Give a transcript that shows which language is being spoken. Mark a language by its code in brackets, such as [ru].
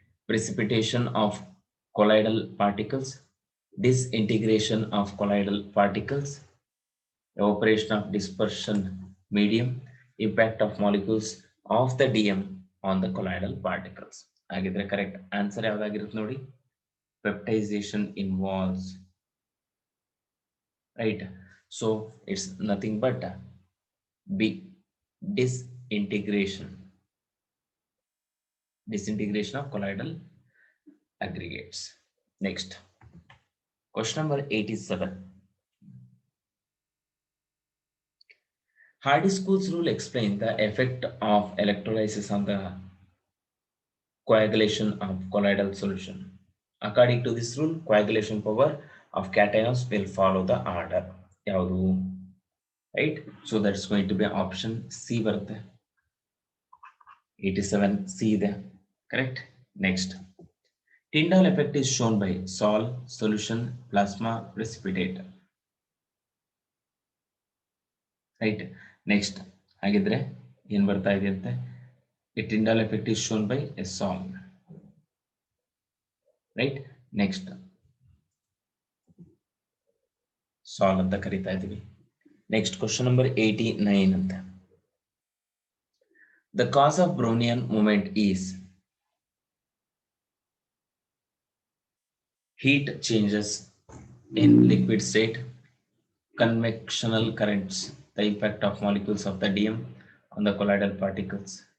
[en] Precipitation of colloidal particles, disintegration of colloidal particles, evaporation of dispersion medium, impact of molecules of the DM on the colloidal particles. [kn] ಹಾಗಿದ್ರೆ correct answer ಯಾವ್ದಾಗಿರುತ್ತೆ ನೋಡಿ? [en] Peptidization involves, right? So it's nothing but B, disintegration of colloidal aggregates. Next, question number 87. Hardy-School's rule explains the effect of electrolysis on the coagulation of colloidal solution. According to this rule, coagulation power of cations will follow the order. [kn] Yavadu? [en] Right? So that's going to be option C [kn] barutte. [en] 87 C there. Correct? Next, Tyndall effect is shown by sol, solution, plasma, precipitate. Right? [kn] Next, ಹಾಗಿದ್ರೆ ಏನು ಬರ್ತಾ ಇದೆ ಅಂತ? [en] A Tyndall effect is shown by a sol. Right? [kn] Next, sol ಅಂತ ಕರೀತಾ ಇದೀವಿ. [en] Next, question number 89 ಅಂತ. The cause of Brownian movement is heat changes in liquid state, convectional currents, the impact of molecules of the DM on the colloidal particles.